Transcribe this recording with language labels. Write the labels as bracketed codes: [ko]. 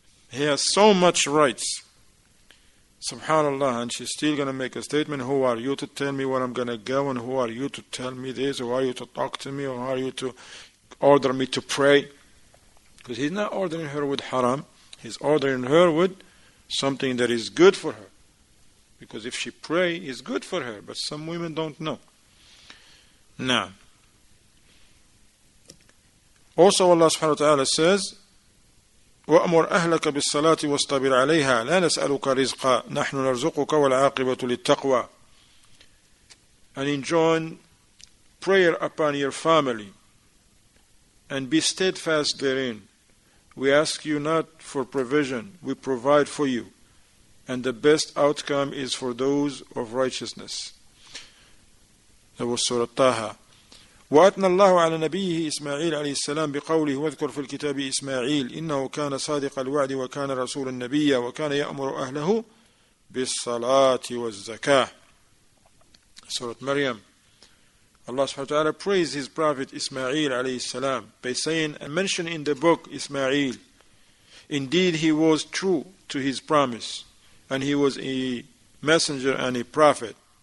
[en] He has so much rights. SubhanAllah, and she's still going to make a statement, who are you to tell me where I'm going to go, and who are you to tell me this, or are you to talk to me, or are you to order me to pray? Because he's not ordering her with haram, he's ordering her with something that is good for her. Because if she pray, it's good for her, but some women don't know. Now, also Allah subhanahu wa ta'ala says, [ar] وأمر أهلك بالصلاة واصطبر عليها لا نسألك رزقا نحن نرزقك والعاقبة للتقوى. [en] And enjoin prayer upon your family and be steadfast therein. We ask you not for provision, we provide for you, and the best outcome is for those of righteousness. That was Surah Taha. [ar] وأثنى الله على نبيه إسماعيل عليه السلام بقوله واذكر في الكتاب إسماعيل إنه كان صادق الوعد وكان رسولا نبيا وكان يأمر أهله بالصلاة والزكاة. [en] Surah Maryam. Allah subhanahu wa ta'ala praised his prophet Ismail alayhi salam by saying, and mention in the book Ismail, indeed he was true to his promise, and he was a messenger and a prophet.